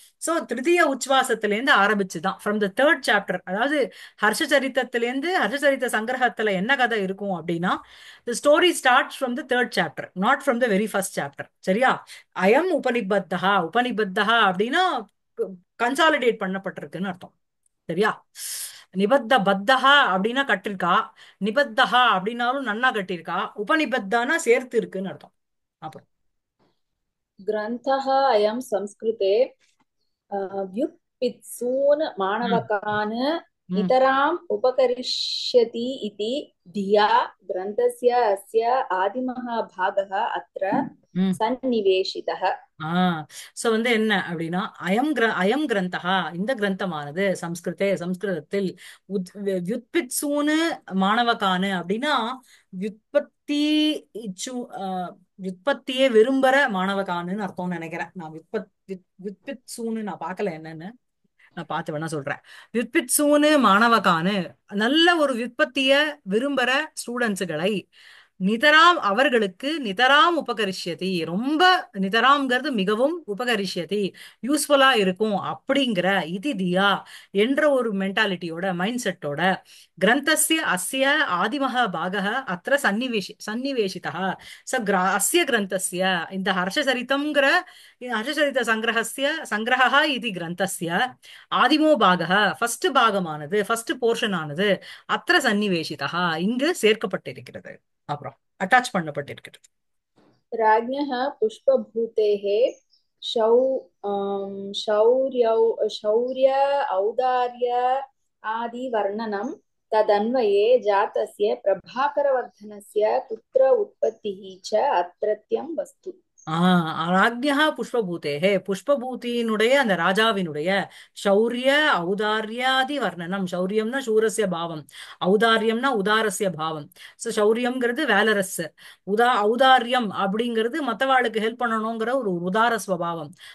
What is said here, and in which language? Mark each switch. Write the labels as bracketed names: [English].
[Tamil] So திருத்தீய உச்வாசத்திலேருந்து ஆரம்பிச்சுதான், [English] from the third chapter, [Tamil] அதாவது ஹர்ஷச்சரித்தத்திலேருந்து, ஹர்ஷச்சரித்த சங்கிரகத்துல என்ன கதை இருக்கும் அப்படின்னா, [English] The story starts from the third chapter, not from the very first chapter. [Tamil] சரியா? அயம் உபனிபத்தகா, உபனிபத்தகா அப்படின்னா கன்சாலிடேட் பண்ணப்பட்டிருக்குன்னு அர்த்தம். சரியா? நிபத்த பத்தஹா அப்படின்னா கட்டிருக்கா, நிபத்தஹா அப்படின்னாலும் நன்னா கட்டியிருக்கா, உபநிபத்தானா சேர்த்து இருக்குன்னு அர்த்தம். அப்புறம் [Sanskrit] ग्रन्थः अयं संस्कृते व्युत्पित्सून् ம் माणवकान् ம் नितराम् उपकरिष्यति इति धिया ग्रन्थस्य अस्य आदिमः भागः अत्र ம் सन्निवेशितः। [Tamil] ஆ சோ வந்து என்ன அப்படின்னா அயம் கிரந்தகா இந்த கிரந்தமானது சம்ஸ்கிருதத்தில் வியுத்பித்சூனு மாணவகானு அப்படின்னா வியுத்பத்தி இச்சு வியுத்பத்தியே விரும்புற மாணவகானுன்னு அர்த்தம்னு நினைக்கிறேன். நான் வியுத்பித்சூனு நான் பார்க்கல என்னன்னு. நான் பார்த்து வேணா சொல்றேன். வியுத்பித்சூனு மாணவகானு நல்ல ஒரு வியுத்பத்திய விரும்புற ஸ்டூடெண்ட்ஸுகளை நிதராம் அவர்களுக்கு நிதராம் உபகரிஷ்யதி ரொம்ப நிதராம்ங்கிறது மிகவும் உபகரிஷ்யதி யூஸ்ஃபுல்லா இருக்கும் அப்படிங்கிற தியா என்ற ஒரு மென்டாலிட்டியோட மைண்ட் செட்டோட [Sanskrit] கிரந்தஸ்ய அஸ்ய ஆதிமக பாகः அത്ര சன்னிவேஷிதः [Tamil] அஸ்ய கிரந்தஸ்ய இந்த ஹர்ஷசரிதம்ங்கிற ஹர்ஷசரித சங்கிரகः இது கிரந்தஸ்ய ஆதிமோ பாகः ஃபர்ஸ்ட் பாகமானது ஃபர்ஸ்ட் போர்ஷன் ஆனது அത്ര சன்னிவேஷிதः இங்கு சேர்க்கப்பட்டிருக்கிறது. அப்புறம் அட்டாச் பண்ணப்பட்டிருக்கிறது. [Sanskrit] राज्ञः पुष्पभूतेः शौ शौर्य औदार्य आदि वर्णनं तदन्वये जातस्य प्रभाकरवर्धनस्य पुत्र उत्पत्तिः च अत्रत्यं वस्तु। [Tamil] ராஜ்ஞா புஷ்பபூதேஹே புஷ்பபூதியினுடைய அந்த ராஜாவினுடைய சௌரிய ஔதார்யாதி வர்ணனம். சௌரியம்னா [Sanskrit] சூரஸ்ய பாவம், [Tamil] ஔதாரியம்னா [Sanskrit] உதாரஸ்ய பாவம். [Tamil] சோ சௌரியம்ங்கிறது வேலரஸ், ஔதாரியம் அப்படிங்கிறது மத்தவாளுக்கு ஹெல்ப் பண்ணணுங்கிற ஒரு உதார ஸ்வபாவம்.